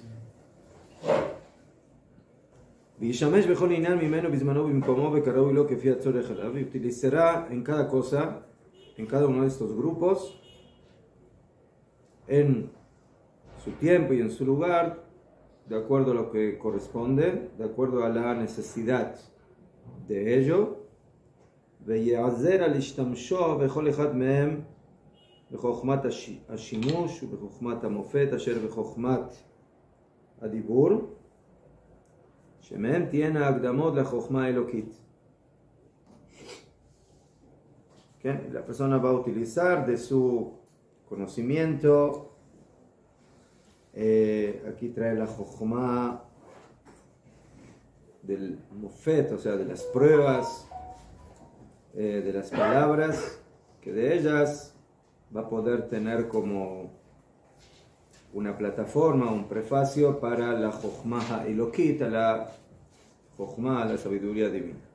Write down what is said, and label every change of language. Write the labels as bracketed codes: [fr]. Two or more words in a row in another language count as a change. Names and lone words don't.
[es] Y utilizará en cada cosa, en cada uno de estos grupos, en su tiempo y en su lugar, de acuerdo a lo que corresponde, de acuerdo a la necesidad de ello. [he] בחוכמת השימוש ובחוכמת המופת אשר בחוכמת הדיבור, שמהם תהיינה הקדמות לחוכמה האלוקית. [es] La persona va a utilizar de su conocimiento, aquí trae la jochma del mofet, o sea, de las pruebas, de las palabras, que de ellas va a poder tener como una plataforma, un prefacio para la [he] חכמה אלוקית, [es] la Jochma, la sabiduría divina.